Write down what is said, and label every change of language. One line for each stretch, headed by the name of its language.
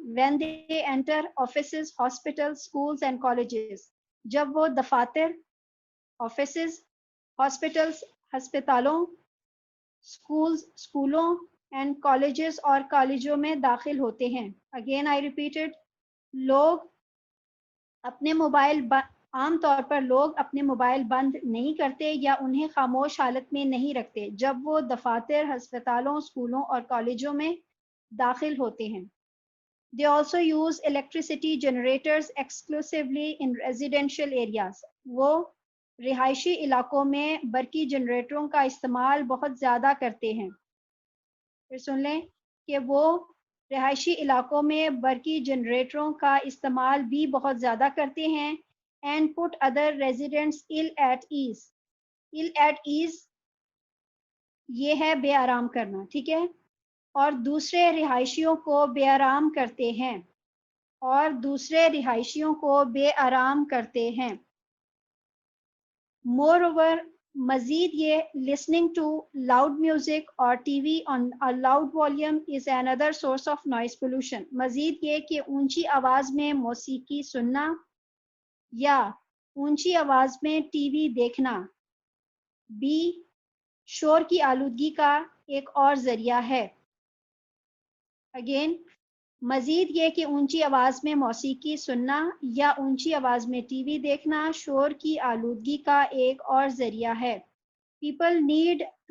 English: when they enter offices, hospitals, schools and colleges,
Hindi: जब वो दफातर, offices, hospitals, अस्पतालों, स्कूलों एंड कॉलेजेस और कॉलेजों में दाखिल होते हैं.
English: again I repeated,
Hindi: लोग अपने मोबाइल आम तौर पर लोग अपने मोबाइल बंद नहीं करते या उन्हें खामोश हालत में नहीं रखते जब वो दफातर, अस्पतालों, स्कूलों और कॉलेजों में दाखिल होते हैं.
English: They also use electricity generators exclusively in residential areas.
Hindi: वो रिहायशी इलाकों में बरकी जनरेटरों का इस्तेमाल बहुत ज़्यादा करते हैं. फिर सुन लें कि वो रिहायशी इलाकों में बरकी जनरेटरों का इस्तेमाल भी बहुत ज़्यादा करते हैं.
English: And put other residents ill at ease. Ill at ease
Hindi: ये है बेआराम करना. ठीक है, और दूसरे रिहायशियों को बेआराम करते हैं, और दूसरे रिहायशियों को बेआराम करते हैं.
English: Moreover,
Hindi: मजीद ये
English: listening to loud music or TV on a loud volume is another source of noise pollution.
Hindi: मजीद ये कि ऊंची आवाज़ में मौसीकी सुनना या ऊंची आवाज में टीवी देखना भी शोर की आलूदगी का एक और जरिया है. अगेन, मजीद ये कि ऊंची आवाज में मौसीकी सुनना या ऊंची आवाज में टीवी देखना शोर की आलूदगी का एक और जरिया है.
English: people need